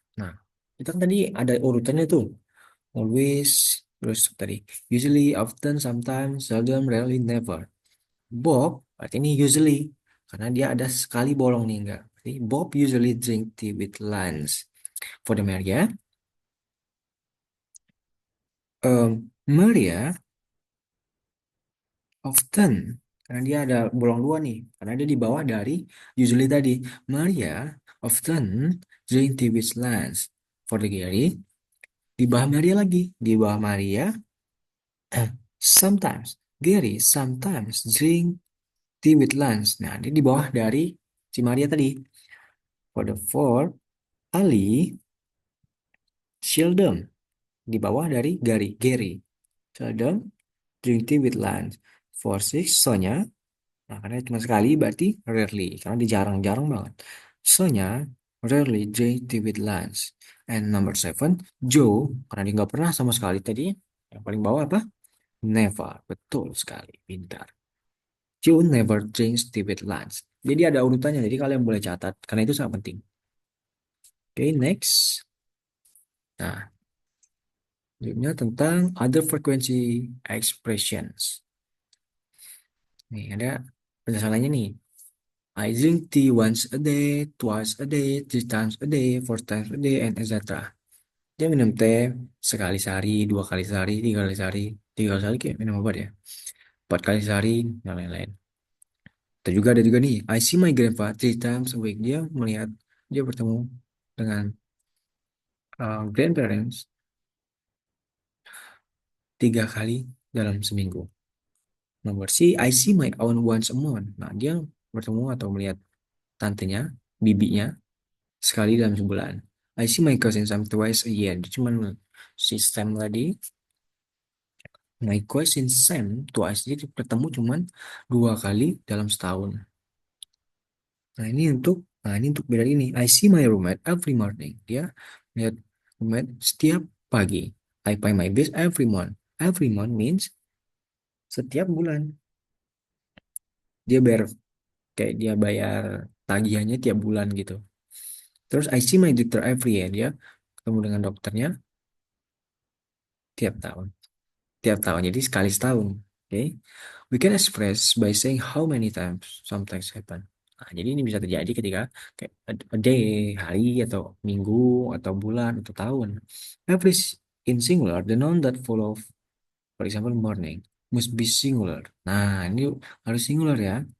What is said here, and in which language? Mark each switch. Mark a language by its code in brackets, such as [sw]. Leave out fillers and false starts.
[id] Nah, kita kan tadi ada urutannya tuh. Always, terus tadi usually, often, sometimes, seldom, rarely, never. Bob, artinya ini usually. Karena dia ada sekali bolong nih, enggak. [en] Jadi, Bob usually drink tea with lunch. For the Maria, Maria often. [id] Karena dia ada bolong dua nih. Karena dia di bawah dari usually tadi. [en] Maria often drink tea with lunch. For the [id] Gary, di bawah Maria lagi. Di bawah Maria, sometimes. [en] Gary sometimes drink tea with lunch. [id] Nah, dia di bawah dari si Maria tadi. [en] For the four, Ali seldom. [id] Di bawah dari [en] Gary. Seldom drink tea with lunch. For six, [id] Sonya. Nah, karena cuma sekali berarti rarely. Karena dia jarang-jarang banget. [en] Sonya rarely drink tea with lunch. And number seven, [id] Joe. Karena dia nggak pernah sama sekali tadi. Yang paling bawah apa? Never. Betul sekali. Pintar. [en] Joe never drinks tea with lunch. [id] Jadi ada urutannya, jadi kalian boleh catat, karena itu sangat penting. Oke, next. Nah, selanjutnya tentang other frequency expressions. Nih, ada penjelasannya nih. [en] I drink tea once a day, twice a day, three times a day, four times a day, and etc. [id] Dia minum teh sekali sehari, dua kali sehari, tiga kali sehari kayak minum obat ya. Empat kali sehari, dan lain-lain. Dan juga ada juga nih, [en] I see my grandpa three times a week. [id] Dia bertemu dengan grandparents tiga kali dalam seminggu. Nomor C, [en] I see my aunt once a month. [id] Nah, dia bertemu atau melihat tantenya, bibinya, sekali dalam sebulan. [en] I see my cousin some twice a year. [id] Dia cuma sistem tadi. [en] My cousin Sam twice. [id] Jadi bertemu cuma dua kali dalam setahun. Nah ini untuk beda ini. [en] I see my roommate every morning. [id] Dia lihat roommate setiap pagi. [en] I pay my bills every month. Every month means [id] setiap bulan. Dia bayar kayak dia bayar tagihannya tiap bulan gitu. [en] Terus I see my doctor every year. [id] Dia ketemu dengan dokternya tiap tahun. Tiap tahun. Jadi sekali setahun. Oke. Okay? [en] We can express by saying how many times sometimes happen. [id] Nah, jadi ini bisa terjadi ketika kayak a day, hari, atau minggu, atau bulan, atau tahun. [en] Every in singular, the noun that follow, for example, morning, must be singular. [id] Nah, ini harus singular ya.